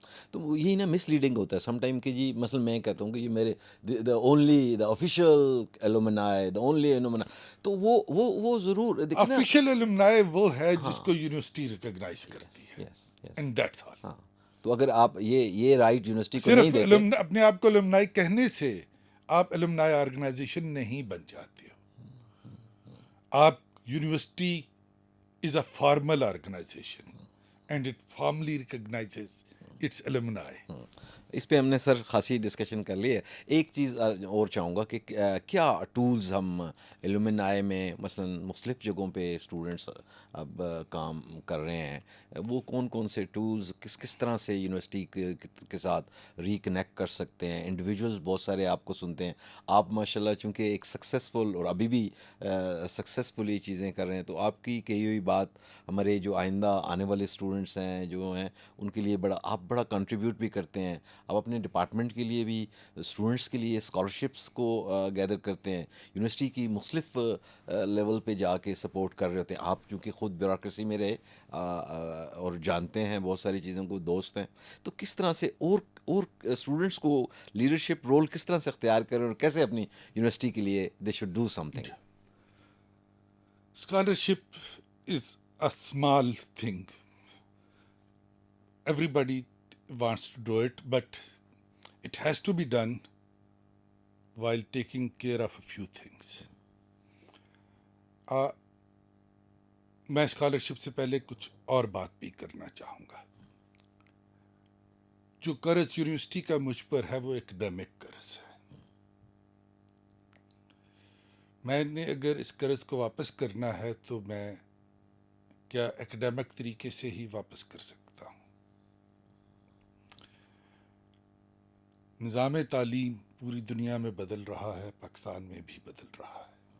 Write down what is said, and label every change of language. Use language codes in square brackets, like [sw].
[ur] تو یہی نا مس لیڈنگ ہوتا ہے سم ٹائم کہ جی مثلا میں کہتا ہوں کہ یہ میرے [en] the only the official alumni, the only alumni, [ur] تو وہ ضرور دیکھیں نا. آفیشیل الومنائی وہ ہے جس کو یونیورسٹی ریکگنائز کرتی ہے. [en] And that's all. [ur] تو اگر آپ یہ رائٹ یونیورسٹی کو نہیں دیتے, صرف اپنے آپ کو الومنائی کہنے سے آپ الومنائی آرگنائزیشن نہیں بن جاتے ہو. [en] آپ university is a formal organization and it formally recognizes its alumni. [ur] اس پہ ہم نے سر خاصی ڈسکشن کر لی ہے. ایک چیز اور چاہوں گا کہ کیا ٹولز ہم ایلومنائی میں مثلا مختلف جگہوں پہ اسٹوڈنٹس اب کام کر رہے ہیں, وہ کون کون سے ٹولز کس طرح سے یونیورسٹی کے ساتھ ریکنیکٹ کر سکتے ہیں؟ انڈیویجولز بہت سارے آپ کو سنتے ہیں, آپ ماشاء اللہ چونکہ ایک سکسیزفل اور ابھی بھی سکسیزفلی چیزیں کر رہے ہیں, تو آپ کی کہی ہوئی بات ہمارے جو آئندہ آنے والے اسٹوڈنٹس ہیں جو ہیں ان کے لیے آپ بڑا کنٹریبیوٹ بھی کرتے ہیں. آپ اپنے ڈپارٹمنٹ کے لیے بھی اسٹوڈنٹس کے لیے اسکالرشپس کو گیدر کرتے ہیں, یونیورسٹی کی مختلف لیول پہ جا کے سپورٹ کر رہے ہوتے ہیں. آپ چونکہ خود بیوروکریسی میں رہے اور جانتے ہیں بہت ساری چیزوں کو, دوست ہیں, تو کس طرح سے اور اسٹوڈنٹس کو لیڈرشپ رول کس طرح سے اختیار کریں اور کیسے اپنی یونیورسٹی کے لیے [en] They should do something? Scholarship is a small thing. Everybody wants to do it, but it has to be done while taking care of a few things. [ur] میں اسکالرشپ سے پہلے کچھ اور بات بھی کرنا چاہوں گا. جو قرض یونیورسٹی کا مجھ پر ہے وہ ایکڈیمک قرض ہے. میں نے اگر اس قرض کو واپس کرنا ہے تو میں کیا ایکڈیمک طریقے سے ہی واپس کر سکتا ہوں؟ نظام تعلیم پوری دنیا میں بدل رہا ہے, پاکستان میں بھی بدل رہا ہے.